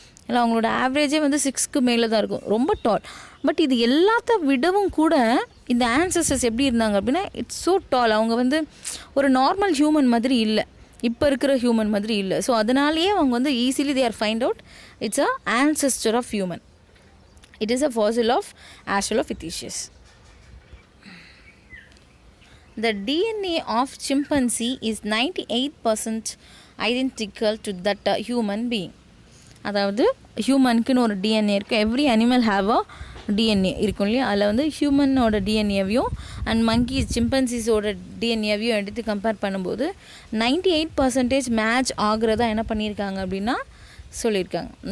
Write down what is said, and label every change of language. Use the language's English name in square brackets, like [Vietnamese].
[Tamil] இல்லை அவங்களோட ஆவரேஜே வந்து 6க்கு மேலே தான் இருக்கும், ரொம்ப டால். பட் இது எல்லாத்த விடவும் கூட இந்த ஆன்சஸ்டர்ஸ் எப்படி இருந்தாங்க அப்படின்னா [English] It's so tall. [Tamil] அவங்க வந்து ஒரு நார்மல் ஹியூமன் மாதிரி இல்லை, இப்போ இருக்கிற ஹியூமன் மாதிரி இல்லை. [English] so [Tamil] அதனாலேயே அவங்க வந்து [English] Easily they are find out it's a ancestor of human. It is a fossil of Australopithecus. The DNA of chimpanzee is 98% identical to that human being. [Tamil] அதாவது ஹியூமனுக்குன்னு ஒரு டிஎன்ஏ இருக்குது. [English] every animal have a DNA [Tamil] இருக்கும் இல்லையா? அதில் வந்து ஹியூமனோட டிஎன்ஏவையும் and monkeys சிம்பன்சிஸோட டிஎன்ஏவையும் எடுத்து compare பண்ணும்போது 98% match ஆகிறதா என்ன பண்ணியிருக்காங்க அப்படின்னா சொல்லியிருக்காங்க.